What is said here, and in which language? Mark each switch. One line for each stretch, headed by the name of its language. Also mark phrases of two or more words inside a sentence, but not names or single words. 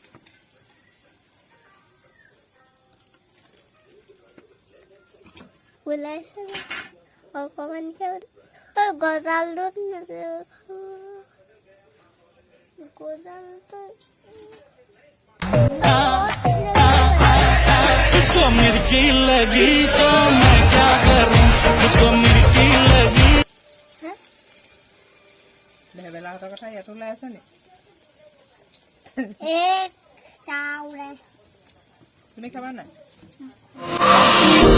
Assamese: ওলাইছে অকমানকে গজালটোত
Hindi: तुझको मिर्ची लगी तो मैं क्या करूं तुझको मिर्ची लगी
Assamese: ভেবেলাহঁতৰ কথা ইয়াতো ওলাই আছে নি এক চাউলে তুমি খাবা নাই